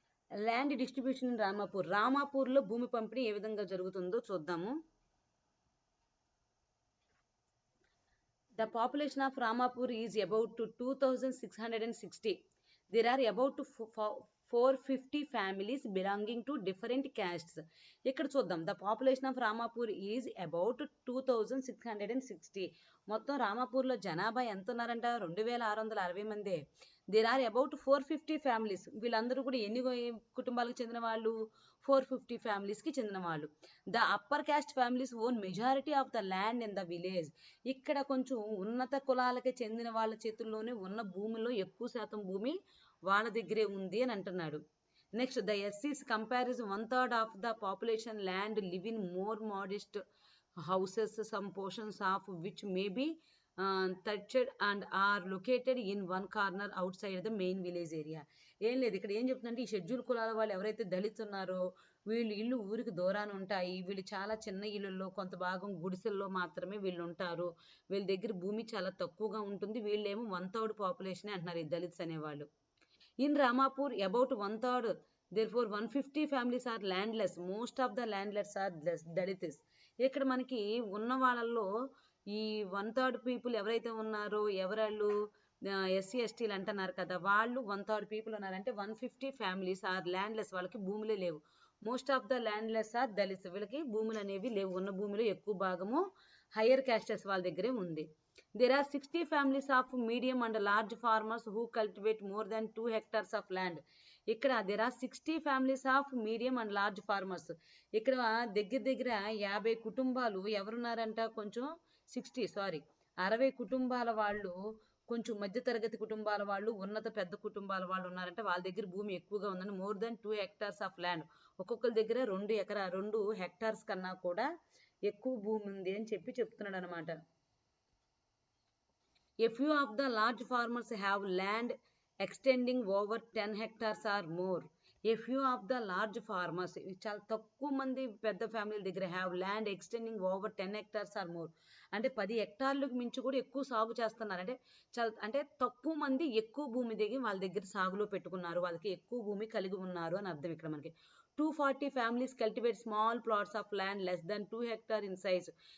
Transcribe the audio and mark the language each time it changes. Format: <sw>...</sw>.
<en>Land distribution in Ramapur.</en> <te>రామాపూర్లో భూమి పంపిణీ ఏ విధంగా జరుగుతుందో చూద్దాము.</te> <en>The population of Ramapur is about 2,660. There are about 450 families belonging to different castes.</en> <te>ఇక్కడ చూద్దాం.</te> <en>The population of Ramapur is about 2,660.</en> <te>మొత్తం రామాపూర్లో జనాభా ఎంత ఉన్నారంట? 2,660 మంది.</te> <en>There are about 450 families.</en> <te>వీళ్ళందరూ కూడా ఎన్ని కుటుంబాలకు చెందిన వాళ్ళు? 450 ఫ్యామిలీస్కి చెందిన వాళ్ళు.</te> <en>The upper caste families own majority of the land in the village.</en> <te>ఇక్కడ కొంచెం ఉన్నత కులాలకి చెందిన వాళ్ళ చేతుల్లోనే ఉన్న భూమిలో ఎక్కువ శాతం భూమి వాళ్ళ దగ్గరే ఉంది అని అంటున్నాడు.</te> <en>Next, the ఎస్సీస్ comparison 1/3 of the population land live in more modest houses, some portions of which may be touched and are located in one corner outside the main village area.</en> <te>ఏం లేదు, ఇక్కడ ఏం చెప్తుందంటే ఈ షెడ్యూల్ కులాల వాళ్ళు ఎవరైతే దళితులు ఉన్నారో వీళ్ళు ఇల్లు ఊరికి దూరాన ఉంటాయి. వీళ్ళు చాలా చిన్న ఇళ్ళల్లో కొంత భాగం గుడిసెల్లో మాత్రమే వీళ్ళు ఉంటారు. వీళ్ళ దగ్గర భూమి చాలా తక్కువగా ఉంటుంది. వీళ్ళేమో 1/3 పాపులేషన్ అంటున్నారు ఈ దళిత్స్ అనేవాళ్ళు.</te> <en>In Ramapur about 1/3, therefore 150 families are landless. Most of the landless are Dalits.</en> <te>ఇక్కడ మనకి ఉన్న వాళ్ళల్లో ఈ 1/3 పీపుల్ ఎవరైతే ఉన్నారో ఎవరాళ్ళు ఎస్సీ ఎస్టీలు అంటున్నారు కదా, వాళ్ళు 1/3 పీపుల్ ఉన్నారంటే</te> <en>150 families are landless.</en> <te>వాళ్ళకి భూములే లేవు.</te> <en>Most of the landless are Dalits.</en> <te>వీళ్ళకి భూములు అనేవి లేవు. ఉన్న భూమిలో ఎక్కువ భాగము హయ్యర్ క్యాస్టెస్ వాళ్ళ దగ్గరే ఉంది.</te> <en>There are 60 families of medium and large farmers who cultivate more than 2 hectares of land. ఇక్కడ there are 60 families of medium and large farmers.</en> <te>ఇక్కడ దగ్గర 50 కుటుంబాలు ఎవరున్నారంట, కొంచెం 60 కుటుంబాల వాళ్ళు, కొంచెం మధ్యతరగతి కుటుంబాల వాళ్ళు, ఉన్నత పెద్ద కుటుంబాల వాళ్ళు ఉన్నారంటే వాళ్ళ దగ్గర భూమి ఎక్కువగా ఉందని.</te> <en>More than 2 hectares of land.</en> <te>ఒక్కొక్కరి దగ్గర 2 hectares కన్నా కూడా ఎక్కువ భూమి ఉంది అని చెప్తున్నాడు అనమాట.</te> <en>A few of the large farmers have land extending over 10 hectares or more. A few of the large farmers,</en> <te>చాలా తక్కువ మంది పెద్ద ఫ్యామిలీల దగ్గర</te> <en>Have land extending over 10 hectares or more.</en> <te>అంటే 10 హెక్టార్లకు మించి కూడా ఎక్కువ సాగు చేస్తున్నారు. అంటే తక్కువ మంది ఎక్కువ భూమి దిగి వాళ్ళ దగ్గర సాగులో పెట్టుకున్నారు. వాళ్ళకి ఎక్కువ భూమి కలిగి ఉన్నారు అని అర్థం ఇక్కడ మనకి.</te> <en>240 families cultivate small plots of land less than 2 hectares in size.</en>